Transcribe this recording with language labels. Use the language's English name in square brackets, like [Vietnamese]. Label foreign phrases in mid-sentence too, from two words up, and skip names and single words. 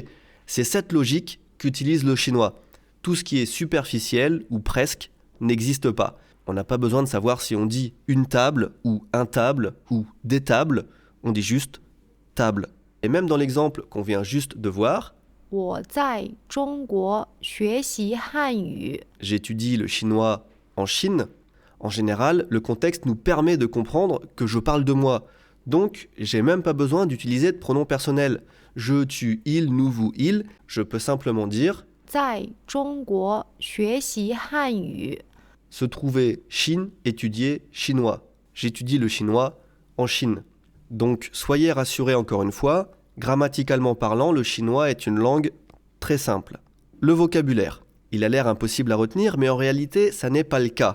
[French] C'est cette logique qu'utilise le chinois. Tout ce qui est superficiel ou presque n'existe pas. On n'a pas besoin de savoir si on dit une table ou un table ou des tables, on dit juste table. Et même dans l'exemple qu'on vient juste de voir, [Chinese] 我在中国学习汉语。 [French] j'étudie le chinois en Chine. En général, le contexte nous permet de comprendre que je parle de moi. Donc, j'ai même pas besoin d'utiliser de pronoms personnels. Je, tu, il, nous, vous, il. Je peux simplement dire [Chinese] 在中国学习汉语。 [French] se trouver Chine, étudier chinois. J'étudie le chinois en Chine. Donc, soyez rassurés encore une fois, grammaticalement parlant, le chinois est une langue très simple. Le vocabulaire. Il a l'air impossible à retenir, mais en réalité, ça n'est pas le cas.